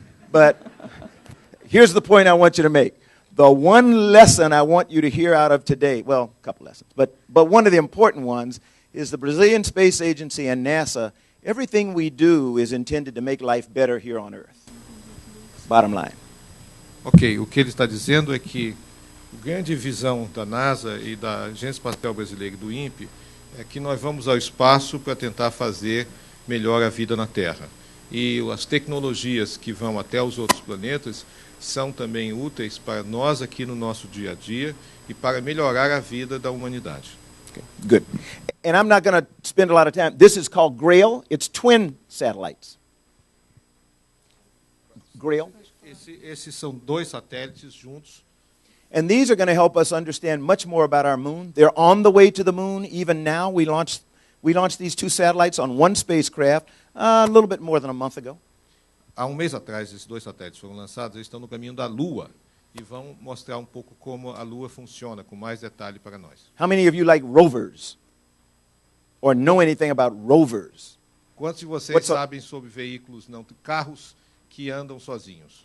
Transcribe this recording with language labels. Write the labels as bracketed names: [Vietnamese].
[English] But here's the point I want you to make. The one lesson I want you to hear out of today, well, a couple lessons, but one of the important ones is the Brazilian Space Agency and NASA, everything we do is intended to make life better here on Earth. Bottom line. [Portuguese] Ok, o que ele está dizendo é que a grande visão da NASA e da Agência Espacial Brasileira e do INPE é que nós vamos ao espaço para tentar fazer melhor a vida na Terra. E as tecnologias que vão até os outros planetas são também úteis para nós aqui no nosso dia a dia e para melhorar a vida da humanidade. [English] Okay, good. And I'm not going to spend a lot of time. This is called GRAIL. It's twin satellites. GRAIL. [Portuguese] Esses são 2 satélites juntos. [English] And these are going to help us understand much more about our moon. They're on the way to the moon. Even now, we launched these 2 satellites on one spacecraft a little bit more than a month ago. [Portuguese] Há um mês atrás, esses 2 satélites foram lançados, eles estão no caminho da Lua e vão mostrar um pouco como a Lua funciona, com mais detalhe para nós. [English] How many of you like rovers? Or know anything about rovers? [Portuguese] Quantos de vocês sabem sobre veículos, carros que andam sozinhos?